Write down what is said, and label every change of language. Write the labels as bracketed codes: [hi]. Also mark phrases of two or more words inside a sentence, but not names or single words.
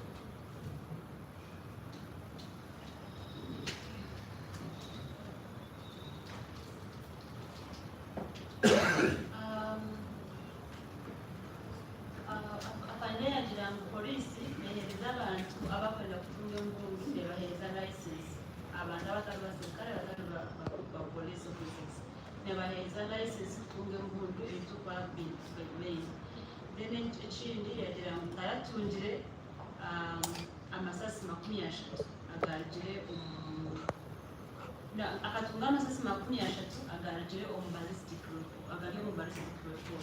[nyn] apanyagira mu polisi nehereza abantu abakorera ku by'omuntu nebahereza license abantu abatali basirikale batali ba [en] police officers [nyn] nebahereza license kutunga embundu ebitukuba [en] regulation then [nyn] ekindi yagira ngu kayatungire amasasi 30 agaragire akatunga amasasi 30 agaragire omu ballistic agari omu [en] ballistic report.